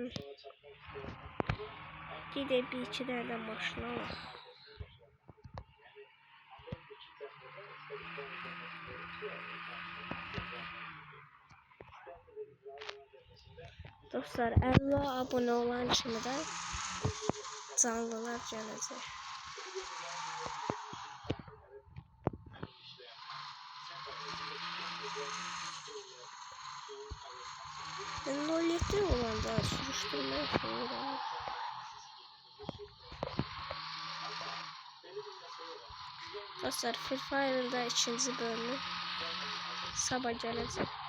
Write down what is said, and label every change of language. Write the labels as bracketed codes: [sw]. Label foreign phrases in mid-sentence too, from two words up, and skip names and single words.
[az] Gedək bir iki dənə də maşın alaq. Dostlar, 50 abone olan kimi də canlılar gələcək. [tr] Ben 07 olanda sürüştürmeye seviyorum. Dostlar, Free Fire'ın da ikinci bölümü sabah gelecek.